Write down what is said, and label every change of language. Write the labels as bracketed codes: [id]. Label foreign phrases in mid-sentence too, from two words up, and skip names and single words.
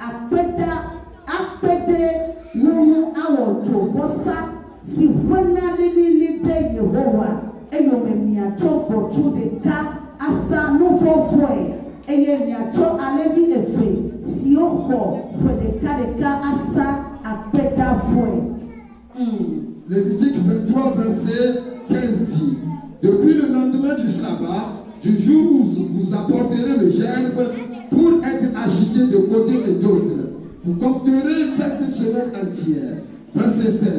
[ee] apede no awo to vosa si wana lili de Yehowa eyo mi ato potu deka asa no fofo eye mi ato alevi efe si oko deka asa apeda fo. [fr] Lévitique 23 verset 15 dit: depuis le lendemain du sabbat, du jour où vous apporterez le gerbe pour être agité de côté et d'autre, vous compterez cette semaine entière. Verset 16.